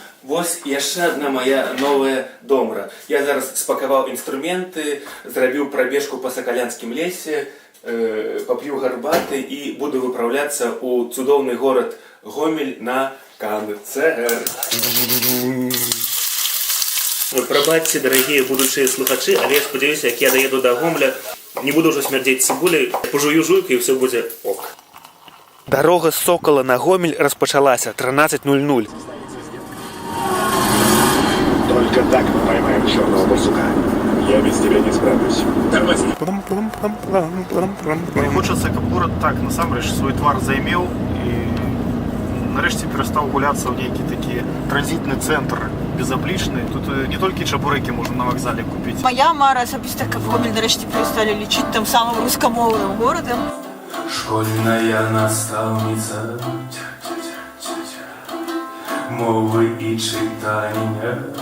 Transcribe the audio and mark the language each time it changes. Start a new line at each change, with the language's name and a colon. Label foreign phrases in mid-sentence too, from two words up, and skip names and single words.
Belarusian: Вось яшчэ одна моя новая домра. Я зараз спакаваў інструменты, зрабіў прабежку па сакалянскім лесе, поп'ю гарбаты і буду выпраўляцца ў цудоўны горад Гомель на канцэрт. Прабачце, дарагія будучыя слухачы, але я спадзяюся, як я даеду да Гомеля, не буду ўжо смярдзець цыбуляй, пожую жуйку і ўсё будзе ок. Дарога з Сокала на Гомель распачалася 13:00.
Russian: Только так мы поймаем черного барсука. Я без тебя не справлюсь. Тормози. Хочется,
Belarusian: каб горад так, насамрэч, свой твар займеў і нарэшце перастаў гуляцца ў нейкі такі транзітны цэнтр безаблічны. Тут не толькі чабурэкі можна на вакзале купіць. Моя мара асабіста, каб Гомель нарэшце пересталі лічыць там самым рускамоўным горадам. Школьная настаўніца мовы і чытання.